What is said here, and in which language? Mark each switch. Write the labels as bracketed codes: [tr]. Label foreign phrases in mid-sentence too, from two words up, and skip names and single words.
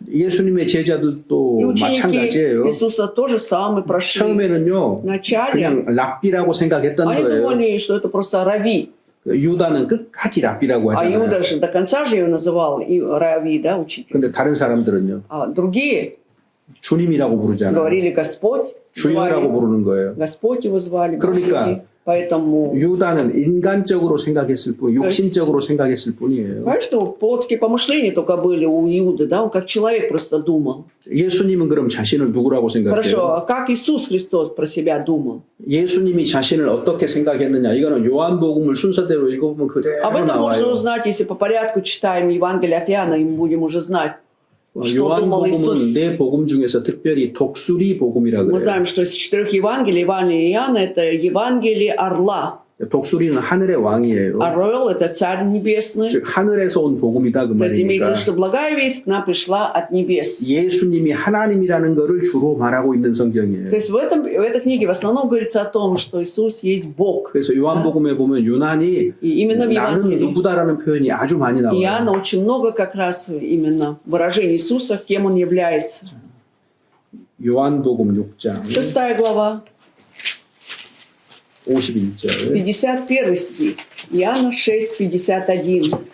[ko] 예수님의 제자들도 [ru] И ученики [ko] 마찬가지예요. [ru] Иисуса тоже самое прошли. [ko] 처음에는 [ru] вначале [ko] 그냥 랍비라고 생각했던 [ru] они [ko] 거예요. [ru] думали, что это просто рави. [ko] 유다는 끝까지 랍비라고 [ru] А [ko] 하잖아요. [ru] Иуда же до конца же ее называл и рави, да, учитель. [ko] 근데 다른 사람들은요. [ru] А другие [ko] 주님이라고 부르잖아요. [ru] говорили Господь, [ko] 주여라고 [ru] звали, [ko] 부르는 거예요. [ru] Господь его звали. [ko] 그러니까 [ru] Господи. Поэтому, [ko] 유다는 인간적으로 생각했을 뿐, 육신적으로 생각했을 뿐이에요. [ru] понимаешь, что плотские помышления только были у Иуды, да, он как человек просто думал. [ko] 예수님은 그럼 자신을 누구라고 생각해요? [ru] Хорошо, а как Иисус Христос про себя думал? [ko] 예수님이 자신을 어떻게 생각했느냐? 이거는 요한복음을 순서대로 읽어보면 그대로 [ru] Об этом можно [ko] 나와요. [ru] узнать, если по порядку читаем Евангелие от Иоанна, и мы будем уже знать, что думал [ko] 요한복음은 [ru] Иисус. [ko] 네 복음 중에서 특별히 독수리 복음이라고 [ru] Мы [ko] 그래요. [ru] знаем, что из 4 Евангелий, Евангелие Иоанна, это Евангелие орла. [ko] 독수리는 하늘의 왕이에요. [ru] Орел – это Царь Небесный. [ko] 즉 하늘에서 온 복음이다 그 [ru] То есть имеется в [ko] 말이니까. [ru] виду, что благая весть к нам пришла от небес. [ko] 예수님이 하나님이라는 것을 주로 말하고 있는 [ru] То [ko] 성경이에요. [ru] есть в этой книге в основном говорится о том, что Иисус есть Бог. [ko] 그래서 요한복음에 보면 유난히 [ru] И именно в [ko] 나는 [ru] Евангелии [ko] 누구다라는 표현이 아주 많이 나와요. [ru] Иоанна очень много как раз именно выражений Иисуса, кем Он является. [ko] 요한복음 6장 [ru] 6 глава, [ko] 51절 [ru] 51 стих. Иоанна 6, 51.